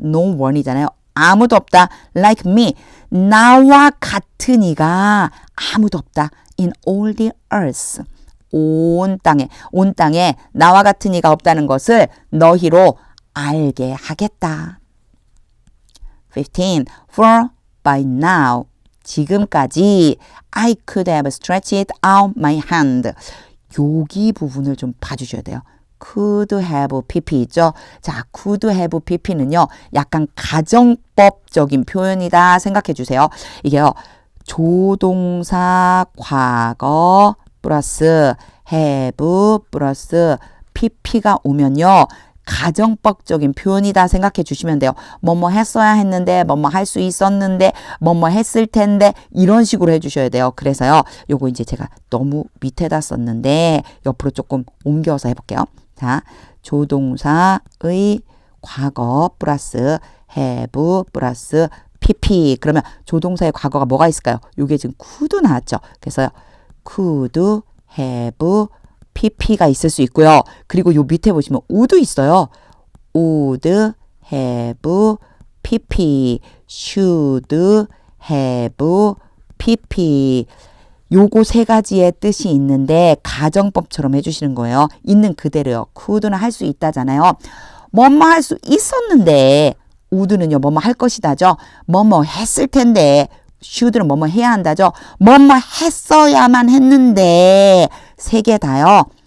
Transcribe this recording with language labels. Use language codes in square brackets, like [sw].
[ko] No one이잖아요. 아무도 없다. [en] Like me. [ko] 나와 같은 이가 아무도 없다. [en] In all the earth. [ko] 온 땅에 나와 같은 이가 없다는 것을 너희로 알게 하겠다. 15. [en] For by now, [ko] 지금까지 [en] I could have stretched out my hand. [ko] 여기 부분을 좀 봐주셔야 돼요. could have pp 있죠? 자, could have pp는요, 약간 가정법적인 표현이다 생각해 주세요. 이게요, 조동사 과거 플러스 have 플러스 pp가 오면요, 가정법적인 표현이다 생각해 주시면 돼요. 뭐뭐 했어야 했는데, 뭐뭐 할 수 있었는데, 뭐뭐 했을 텐데, 이런 식으로 해주셔야 돼요. 그래서요, 요거 이제 제가 너무 밑에다 썼는데, 옆으로 조금 옮겨서 해볼게요. 자, 조동사의 과거 플러스 have 플러스 pp. 그러면 조동사의 과거가 뭐가 있을까요? 요게 지금 could 나왔죠. 그래서요, could have pp가 있을 수 있고요. 그리고 요 밑에 보시면 would 있어요. would have pp, should have pp. 요거 세 가지의 뜻이 있는데 가정법처럼 해주시는 거예요. 있는 그대로요. could는 할 수 있다잖아요. 뭐뭐 할 수 있었는데, would는요, 뭐뭐 할 것이다죠. 뭐뭐 했을 텐데, should는 뭐뭐 해야 한다죠. 뭐뭐 했어야만 했는데, 세 개 다요.